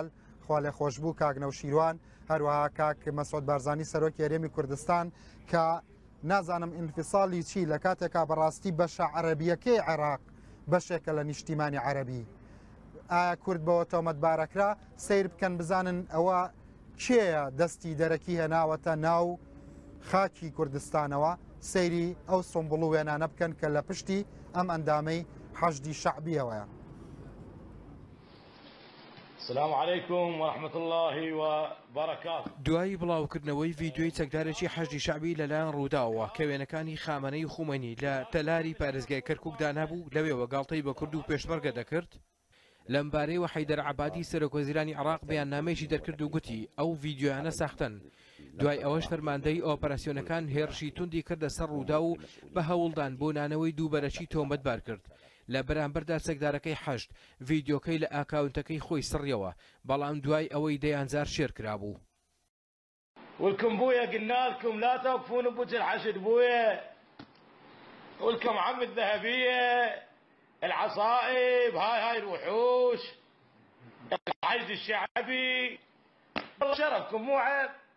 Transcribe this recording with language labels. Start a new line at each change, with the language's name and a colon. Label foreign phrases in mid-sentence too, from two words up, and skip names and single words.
Central Kurdish: خوا لێ خۆشبوو کاگنەو شیروان هەروەها کاک مەسعود بارزانی سەرۆکی هەرێمی کوردستان کە نازانم ئینفیساڵی چی لە کاتێکا بەڕاستی بەشە عەرەبیەکەی عێراق بەشێکە لە نیشتیمانی عەرەبی ئایا کورد بەوە تۆمەتبارەکرا سیر بکەن بزانن ئەوە کێیە دەستی دەرەکی هێناوەتە ناو خاکی کوردستانەوە سەیری ئەو سۆمبڵ و وێنانە بکەن کە لە پشتی ئەم ئەندامەی حەشدی شەعبیەوەیە.
Arabic: السلام عليكم ورحمة الله وبركاته.
Central Kurdish: دوای بڵاوکردنەوەی ڤیدیۆی چەکدارێکی حەشدی شەعبی لەلایەن ڕووداوە کە وێنەکانی خامنەی و خومەنی لە تەلاری پارێزگای کەرکووکدا نەبوو لەوێوە گاڵتەی بە کورد و پێشمەرگە دەکرد لەمبارەیەوە حەیدەر عەبادی سەرۆکوەزیرانی عێراق بەیاننامەیەکی دەرکرد و گوتی ئەو ڤیدیۆیانە ساختن. دوای ئەوەش فەرماندەی ئۆپەراسیۆنەکان هێرشی توندی کردە سەر ڕوودا و بە هەوڵدان بۆ نانەوەی دووبەرەکی تۆمەتبار کرد. لە بەرامبەردا چەکدارەکەی حەشد ڤیدیۆکەی لە ئاکاونتەکەی خۆی سڕیەوە بەڵام دوای ئەوەی دەیانزار شێر کرابوو.
Arabic: ولكم بويا قلنا لكم لا توقفون بوجه الحشد بويا ولكم عم الذهبية العصائب هاي الوحوش الحشد الشعبي والله شرفكم مو عيب